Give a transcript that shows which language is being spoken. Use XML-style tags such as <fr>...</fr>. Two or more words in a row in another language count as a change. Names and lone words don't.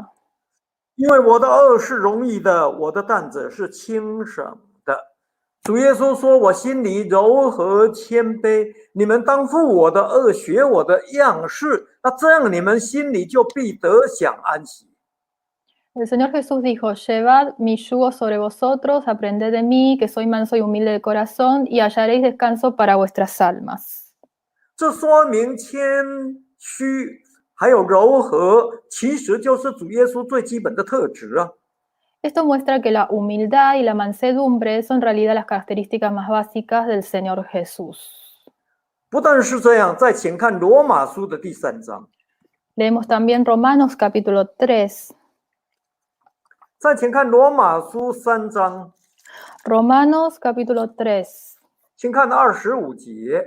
<zh>因为我的恶是容易的，我的担子是轻省的。主耶稣说：“我心里柔和谦卑，你们当负我的恶，学我的样式，那这样你们心里就必得享安息。”</zh> <es>El Señor Jesús dijo, llevad mi yugo sobre vosotros, aprended de mí, que soy manso y humilde de corazón, y hallaréis descanso para vuestras almas.</es> <zh>这说明谦虚还有柔和，其实就是主耶稣最基本的特质啊。</zh> <es>Esto muestra que la humildad y la mansedumbre son en realidad las características más básicas del Señor Jesús.</es> <zh>不但是这样，再请看罗马书的第3章，</zh> <es>Leemos también Romanos capítulo 3.</es> <zh>再请看罗马书3章，</zh> <es>Romanos capítulo 3,</es> <zh>请看25节，</zh>